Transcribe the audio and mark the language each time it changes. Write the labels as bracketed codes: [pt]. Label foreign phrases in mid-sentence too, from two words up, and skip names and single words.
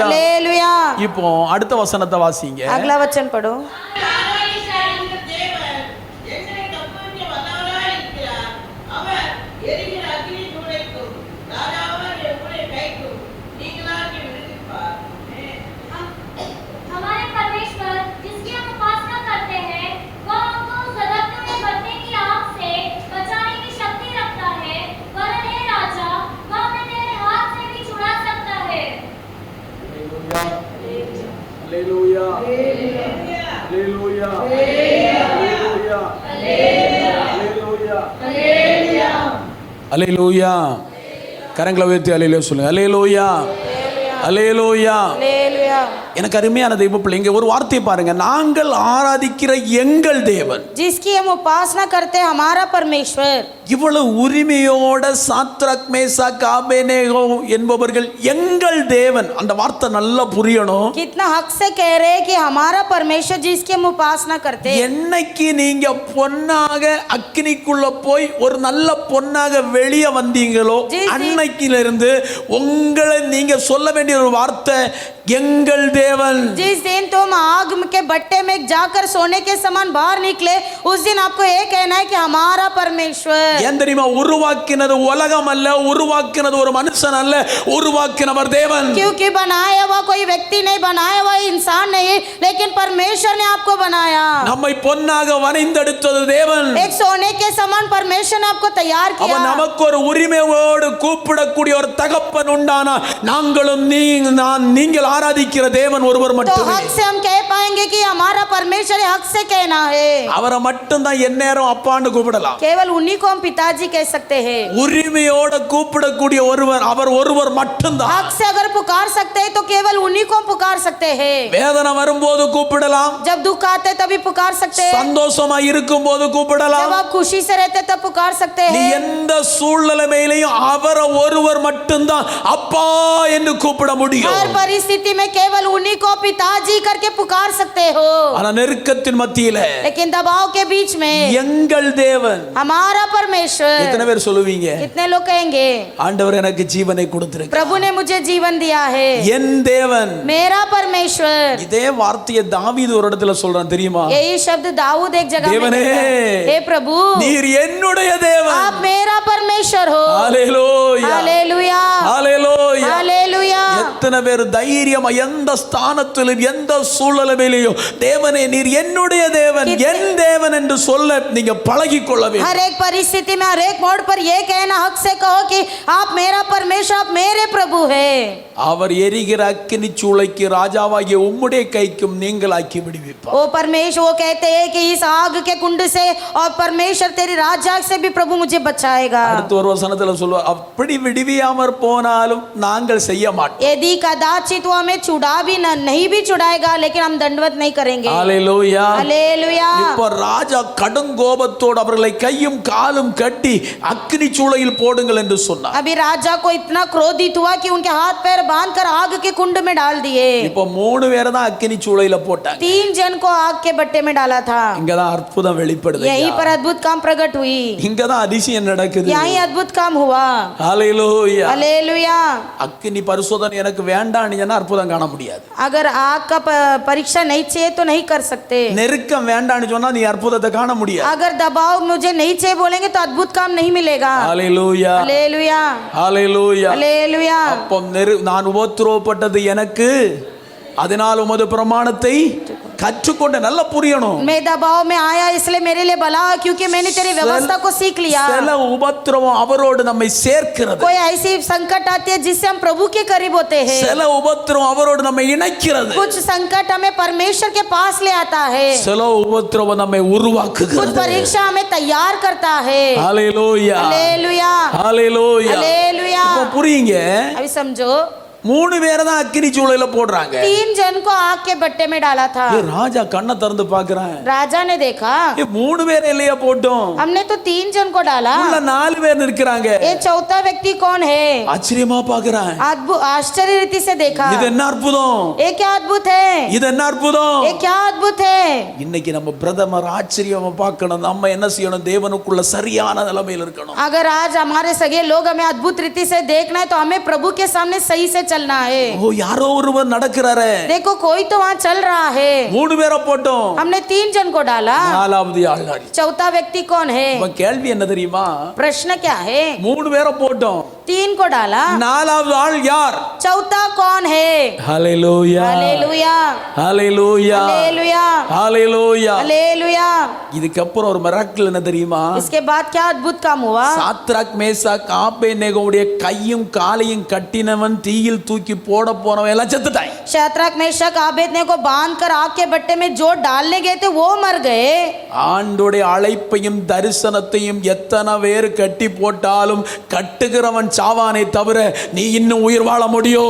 [hi] हालेलुया. [ta] இப்போ அடுத்த வசனத்தை வாசிங்க. [hi] अगला वचन पढ़ो. हमारे परमेश्वर जिसकी हम उपासना करते हैं, वह हमको सदकते हुए भट्टे की आग से बचाने की शक्ति रखता है. वरन हे राजा, वह हमें तेरे हाथ से भी छुड़ा सकता है. [ta] ஹalleluya, ஹalleluya, ஹalleluya, ஹalleluya, ஹalleluya. கரங்களை உயர்த்தி ஹalleluya சொல்லுங்க. ஹalleluya, ஹalleluya. [hi] हालेलुया. [ta] எனக்கு அருமையான தெய்வ பிள்ளைங்க, ஒரு வார்த்தை பாருங்க, நாங்கள் ஆராதிக்கிற எங்கள் தேவன், [hi] जिसकी हम उपासना करते हैं, हमारा परमेश्वर। [ta] இவ்வளவு உரிமையோட சாத்ராக் மேசாக் ஆபேனேகோ என்பவர்கள் எங்கள் தேவன், அந்த வார்த்தை நல்லா புரியணும். [hi] कितना हक से कह रहे हैं कि हमारा परमेश्वर जिसकी हम उपासना करते हैं। [ta] என்னைக்கு நீங்க பொன்னாக அக்கினிக்குள்ள போய் ஒரு நல்ல பொன்னாக வெளியே வந்தீங்களோ அன்னைக்கில இருந்து உங்களை நீங்க சொல்ல வேண்டிய ஒரு வார்த்தை எங்கள் தேவன்। [hi] जिस दिन तुम आग के भट्टे में जाकर सोने के समान बाहर निकले, उस दिन आपको ये कहना है कि हमारा परमेश्वर। [ta] ஏன் தெரியுமா? உருவாக்கினது உலகம் அல்ல, உருவாக்கினது ஒரு மனுஷன் அல்ல, உருவாக்கினவர் தேவன்। [hi] क्योंकि बनाया हुआ कोई व्यक्ति नहीं, बनाया हुआ इंसान नहीं, लेकिन परमेश्वर ने आपको बनाया। [ta] நம்மை பொன்னாக வரைந்தெடுத்தது தேவன்। [hi] एक सोने के समान परमेश्वर ने आपको तैयार [ta] அவ [hi] किया। [ta] நமக்கு ஒரு உரிமையோடு கூப்பிடக்கூடிய ஒரு தகப்பன் உண்டானா நாங்களும் நீங்கள் ஆராதிக்கிற தேவன் ஒருவர் [hi] तो [ta] மட்டுமே। [hi] हक से हम कह पाएंगे कि हमारा परमेश्वर हक से कहना है। [ta] அவரை மட்டும் தான் எந்நேரம் அப்பான்னு கூப்பிடலாம்। [hi] केवल उन्हीं को हम पिताजी कह सकते हैं। [ta] உரிமையோட கூப்பிடக்கூடிய ஒருவர் அவர் ஒருவர் மட்டும்தான்। [hi] हक से अगर पुकार सकते हैं तो केवल उन्हीं को हम पुकार सकते हैं। [ta] வேதனை வரும்போது கூப்பிடலாம், [hi] जब दुख आते तभी पुकार सकते हैं, [ta] சந்தோஷமா இருக்கும்போது கூப்பிடலாம்। [hi] जब आप खुशी से रहते तब पुकार सकते [ta] நீ [hi] हैं। [ta] எந்த சூழ்நிலையிலையும் அவரை ஒருவர் மட்டும்தான் அப்பா என்று கூப்பிட முடியும்। [hi] हर परिस्थिति में केवल उन्हीं को पिताजी करके पुकार सकते हो। [ta] ஆனா நெருக்கத்தின் மத்தியில [hi] लेकिन दबाव के बीच में [ta] எங்கள் தேவன், [hi] हमारा परमेश्वर। [ta] எத்தனை பேர் சொல்லுவீங்க [hi] कितने लोग कहेंगे [ta] ஆண்டவர் எனக்கு ஜீவனை கொடுத்திருக்கிறார், [hi] प्रभु ने मुझे जीवन दिया है, [ta] என் தேவன்। [hi] मेरा परमेश्वर। [ta] இதே வார்த்தையை தாவீது ஒரு இடத்துல சொல்றான் தெரியுமா? [hi] यही शब्द दाऊद एक जगह में [ta] தேவனே, [hi] कहता है, हे प्रभु [ta] நீர் என்னுடைய தேவன்। [hi] आप मेरा परमेश्वर हो। [ta] ஹalleluya, [hi] हालेलुया, [ta] ஹalleluya। [hi] हालेलुया। [ta] எத்தனை பேர் தைரியமா எந்த ஸ்தானத்திலும் எந்த சூழ்நிலையிலும் தேவனே நீர் என்னுடைய தேவன், என் தேவன் என்று சொல்ல நீங்க பழகி கொள்ள வேண்டும்। [hi] हर एक परिस्थिति में, हर एक मोड़ पर ये कहना हक से कहो कि आप मेरा परमेश्वर, आप मेरे प्रभु है। [ta] அவர் எரிகிற அக்கினி சூளைக்கு ராஜாவாகிய உம்முடைய கைக்கும் நீங்களாக்கி விடுவிப்பார்। [hi] वो परमेश्वर वो कहते हैं कि इस आग के कुंड से और परमेश्वर तेरी राजा से भी प्रभु मुझे बचाएगा। [ta] அடுத்த ஒரு வசனத்துல சொல்லுவார், அப்படி விடுவியாமற் போனாலும் நாங்கள் செய்ய மாட்டோம்। [hi] यदि कदाचित वो हमें छुड़ा भी नहीं भी छुड़ाएगा, लेकिन हम दंडवत नहीं करेंगे। [ta] ஹalleluya, [hi] हालेलुया। [ta] இப்ப ராஜா கடும் கோபத்தோடு அவர்களை கையும் காலும் கட்டி அக்கினி சூளையில் போடுங்கள் என்று சொன்னார்। [hi] अभी राजा को इतना क्रोधित हुआ कि उनके हाथ पैर बांधकर आग के कुंड में डाल दिए। [ta] இப்ப 3 பேரை தான் அக்கினி சூளையில போட்டாங்க। [hi] 3 जन को आग के भट्टे में डाला था। [ta] இங்கதான் அற்புதம் வெளிப்படுது। [hi] यहीं पर अद्भुत काम प्रकट हुई, [ta] இங்கதான் அதிசயம் நடக்குது। [hi] यहीं अद्भुत काम हुआ। [ta] ஹalleluya, [hi] हालेलुया। [ta] அக்கினி பரிசோதனை எனக்கு வேண்டாம்னு சொன்னா அற்புதம் காண முடியாது। [hi] अगर आग का परीक्षा नहीं चाहिए तो नहीं कर सकते। [ta] நெருக்கம் வேண்டாம்னு சொன்னா நீ அற்புதத்தை காண முடியாது। [hi] अगर दबाव मुझे नहीं चाहिए बोलेंगे तो अद्भुत काम नहीं मिलेगा। [ta] ஹalleluya, [hi] हालेलुया, [ta] ஹalleluya। [hi] हालेलुया। [ta] அப்போ நான் உபத்திரவப்பட்டது எனக்கு, அதனால் உமது பிரமாணத்தை கற்றுக்கொண்ட நல்லா புரியணும்। [hi] मैं दबाव में आया इसलिए मेरे लिए भला, क्योंकि मैंने तेरी व्यवस्था को सीख लिया। [ta] சில உபத்திரவம் அவரோடு நம்மை சேர்க்கிறது। [hi] कोई ऐसी संकट आती है जिससे हम प्रभु के करीब होते हैं। [ta] சில உபத்திரவம் அவரோடு நம்மை இணைக்கிறது। [hi] कुछ संकट हमें परमेश्वर के पास ले आता है। [ta] சில உபத்திரவம் நம்மை [hi] कुछ [ta] உருவாக்குகிறது। [hi] परीक्षा हमें तैयार करता है। [ta] ஹalleluya, [hi] हालेलुया, [ta] ஹalleluya। [hi] हालेलुया। [ta] இப்போ புரியுங்க, [hi] अभी समझो, [ta] 3 பேரை தான் அக்கினி சூளையில போடுறாங்க। [hi] 3 जन को आग के भट्टे में डाला था। [ta] ஏ ராஜா கண்ணை திறந்து பார்க்கறான், [hi] राजा ने देखा [ta] ஏ 3 பேர் இல்லையா போட்டோம், [hi] हमने तो 3 जन को डाला, [ta] உள்ள 4 பேர் நிற்கிறாங்க। [hi] ये चौथा व्यक्ति कौन है? [ta] ஆச்சரியமா பார்க்கறான், [hi] अद्भुत आश्चर्य रीति से देखा, [ta] இது என்ன அற்புதம், [hi] ये क्या अद्भुत है, [ta] இது என்ன அற்புதம்। [hi] ये क्या अद्भुत है। [ta] இன்னைக்கு நம்ம பிரதமர் ஆச்சரியமா பார்க்கணும், நம்ம என்ன செய்யணும், தேவனுக்குள்ள சரியான நிலைமையில் இருக்கணும்। [hi] अगर आज हमारे सगे लोग हमें अद्भुत रीति से देखना है तो हमें प्रभु के सामने सही से चलना है। [ta] ஓ யாரோ ஒருவர் நடக்கிறாரே, [hi] देखो कोई तो वहाँ चल रहा है। [ta] 3 பேரை போட்டோம், [hi] हमने 3 जन को डाला, [ta] 4வது ஆள் நாடி। [hi] चौथा व्यक्ति कौन है? [ta] இப்ப கேள்வி என்ன தெரியுமா, [hi] प्रश्न क्या है? [ta] 3 பேரை போட்டோம், [hi] 3 को डाला, [ta] 4வது ஆள் யார்? [hi] चौथा कौन है? [ta] ஹalleluya, [hi] हालेलुया, [ta] ஹalleluya, [hi] हालेलुया, [ta] ஹalleluya। [hi] हालेलुया। [ta] இதுக்கு அப்புறம் ஒரு மிராக்கிள் என்ன தெரியுமா, [hi] इसके बाद क्या अद्भुत काम हुआ? [ta] சாத்ராக் மேசாக் ஆபேனேகோவுடைய கையும் காலையும் கட்டினவன் தீயில் தீயில் தூக்கி போட போனவன் எல்லாம் செத்துட்டான். [hi] शैतान मेशक आबेदनेगो बांध कर आग के बट्टे में जो डालने गए थे वो मर गए. [ta] ஆண்டோடைய அழைப்பையும் தரிசனத்தையும் எத்தனை பேர் கட்டி போட்டாலும் கட்டுகிறவன் சாவானே தவிர நீ இன்னும் உயிர் வாழ முடியும்.